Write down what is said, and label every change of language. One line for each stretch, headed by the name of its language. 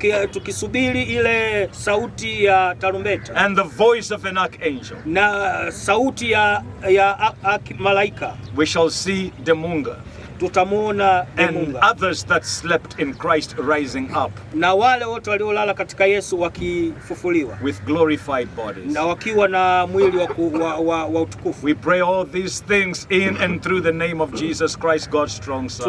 Swahili: Tukisubiri ile sauti ya tarumbeta.
English: And the voice of an archangel.
Swahili: Na sauti ya malaika.
English: We shall see Demunga.
Swahili: Tutamuona
English: and others that slept in Christ rising up.
Swahili: Na wale wote waliolala katika Yesu wakifufuliwa.
English: With glorified bodies.
Swahili: Na wakiwa na mwili wa utukufu.
English: We pray all these things in and through the name of Jesus Christ, God's strong Son.